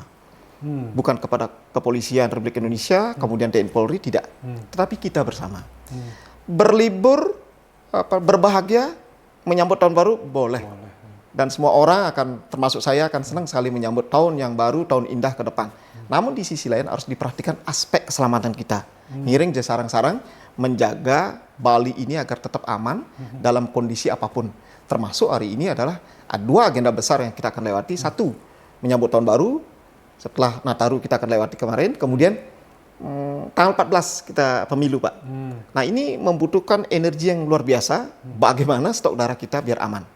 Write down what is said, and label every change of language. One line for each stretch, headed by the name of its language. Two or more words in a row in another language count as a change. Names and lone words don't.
Indonesian: Bukan kepada kepolisian Republik Indonesia, kemudian TNI Polri, tidak. Tetapi kita bersama. Berlibur, berbahagia, menyambut tahun baru, boleh. Dan semua orang akan, termasuk saya, akan senang sekali menyambut tahun yang baru, tahun indah ke depan. Namun di sisi lain harus diperhatikan aspek keselamatan kita.
Balinese: Ngiring sarang-sarang
Indonesian: menjaga Bali ini agar tetap aman dalam kondisi apapun. Termasuk hari ini adalah ada 2 agenda besar yang kita akan lewati. 1, menyambut tahun baru. Setelah Nataru kita akan lewati kemarin. Kemudian tanggal 14 kita pemilu Pak. Nah, ini membutuhkan energi yang luar biasa. Bagaimana stok darah kita biar aman.